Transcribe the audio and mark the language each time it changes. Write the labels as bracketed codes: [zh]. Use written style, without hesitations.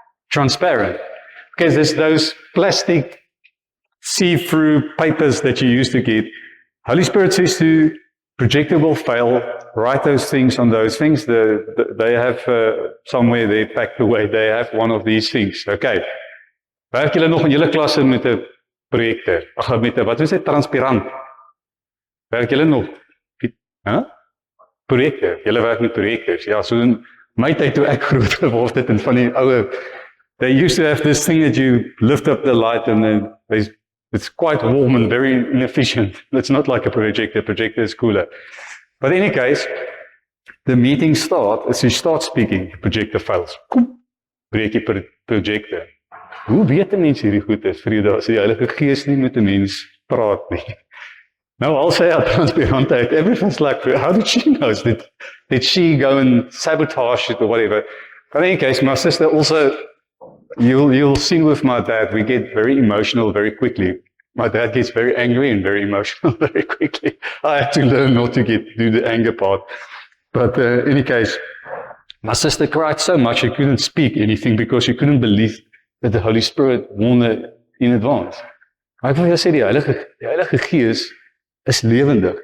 [en] transparent. Okay, there's those plastic see-through papers that you used to get. Holy Spirit says to projector will fail, write those things on those things. They have somewhere they packed away, they have one of these things. Okay. [af] Werk julle nog in julle klasse met 'n projektor? Ag, met 'n, wat is dit, transparant? Werk julle nog? Projektor. Julle werk met projektors. Ja, so in my tyd toe ek groot geword het en van die ouer, [en] they used to have this thing that you lift up the light and then it's quite warm and very inefficient. It's not like a projector. Projector is cooler. But in any case, the meeting starts, as you start speaking, the projector fails. [af] Breek die projector. Hoe weet 'n mens hierdie goed is? Vrede, as die Heilige Gees nie met 'n mens praat nie. [en] Now I'll say out transparant, everyone's like, how did she know? Did she go and sabotage it or whatever? But in any case, my sister also, you'll sing with my dad, we get very emotional very quickly. My dad gets very angry and very emotional very quickly. I had to learn not to do the anger part. But in any case, my sister cried so much she couldn't speak anything because she couldn't believe that the Holy Spirit won in advance. [af] Ek wil jou sê, die Heilige Gees is lewendig.